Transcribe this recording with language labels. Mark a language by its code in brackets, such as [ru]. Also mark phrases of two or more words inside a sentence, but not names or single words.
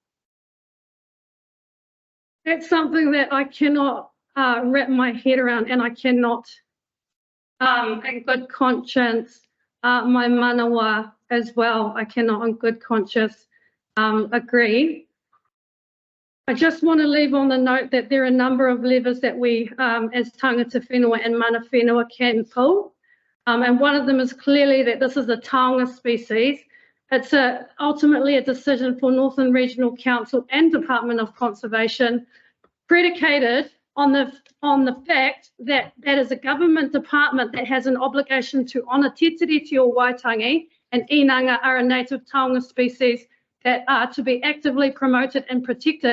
[en] That's something that I cannot wrap my head around, and I cannot, in good conscience, my manawa as well, I cannot in good conscience agree. I just want to leave on the note that there are a number of levers that we as [mi] tangata whenua [en] and [mi] mana whenua [en] can pull. And one of them is clearly that this is a taonga species. It's ultimately a decision for Northern Regional Council and Department of Conservation, predicated on the fact that that is a government department that has an obligation to honour Te Tiriti o Waitangi, and inanga are a native taonga species that are to be actively promoted and protected.